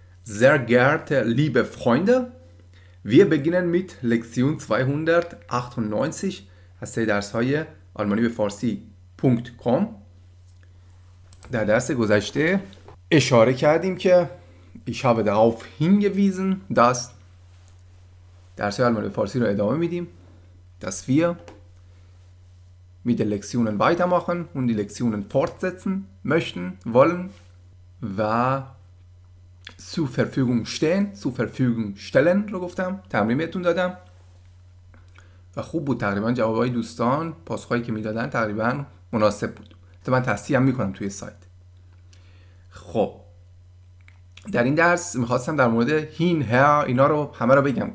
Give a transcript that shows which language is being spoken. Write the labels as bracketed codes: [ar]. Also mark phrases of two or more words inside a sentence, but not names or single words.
[de] Sehr geehrte liebe Freunde, wir beginnen mit Lektion 298 [fa] از سری درس‌های آلمانی به فارسی.com. در درس گذشته اشاره کردیم که [de] ich habe darauf hingewiesen, dass [fa] درس‌های آلمانی به فارسی رو ادامه میدیم, [de] dass wir mit den Lektionen weitermachen und die Lektionen fortsetzen möchten, wollen و zur Verfügung stehen, zur Verfügung stellen [fa] رو گفتم, تمرین بهتون دادم و خوب بود. تقریبا جوابای دوستان، پاسخایی که میدادن تقریبا مناسب بود. من تصحیح هم میکنم توی سایت. خب در این درس میخواستم در مورد هین، هر اینا رو همه رو بگم.